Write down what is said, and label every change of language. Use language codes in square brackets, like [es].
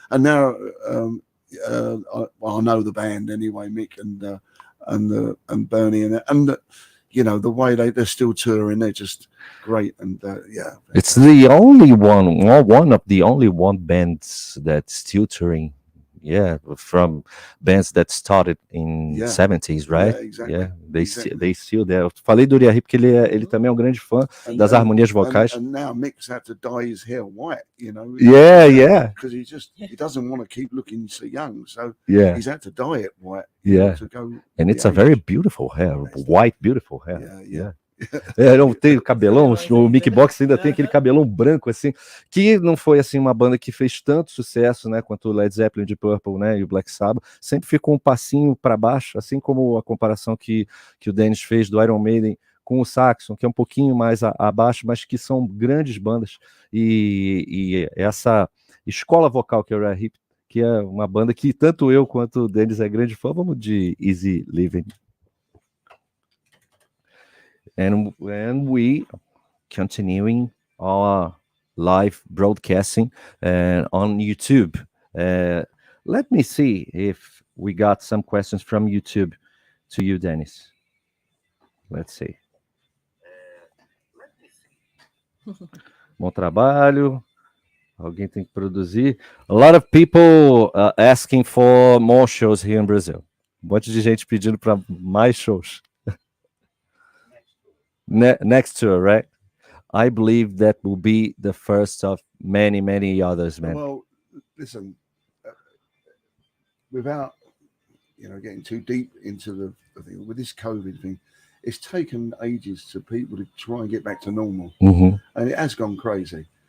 [en] And now I know the band anyway, Mick and Bernie and you know, the way they're still touring, they're just great. And it's the only one of the only bands that's still touring. From bands that started in 70s, right? Exactly. They still there. [pt] Eu falei do Uriah Heep porque ele também é um grande fã das harmonias vocais. [en] And now Mick's had to dye his hair white, you know. Because he doesn't want to keep looking so young, so he's had to dye it white. To go and it's a very beautiful hair, white, beautiful hair. [pt] Não tem o cabelão, o Mickey Box ainda tem aquele cabelão branco, assim, que não foi, assim, uma banda que fez tanto sucesso, né, quanto o Led Zeppelin, Deep Purple, né, e o Black Sabbath, sempre ficou um passinho para baixo, assim como a comparação que o Dennis fez do Iron Maiden com o Saxon, que é um pouquinho mais abaixo, mas que são grandes bandas, e essa escola vocal que é o Rare Hip, que é uma banda que tanto eu quanto o Dennis é grande fã, vamos de Easy Living. [en] And we continuing our live broadcasting on YouTube. Let me see if we got some questions from YouTube to you, Dennis. Let's see. [pt] Bom trabalho. Alguém tem que produzir. [en] A lot of people asking for more shows here in Brazil. [pt] Um monte de gente pedindo para mais shows. [en] Next tour, right? I believe that will be the first of many, many others, man. Well, listen, without getting too deep into the thing with this COVID thing, it's taken ages to people to try and get back to normal, and it has gone crazy.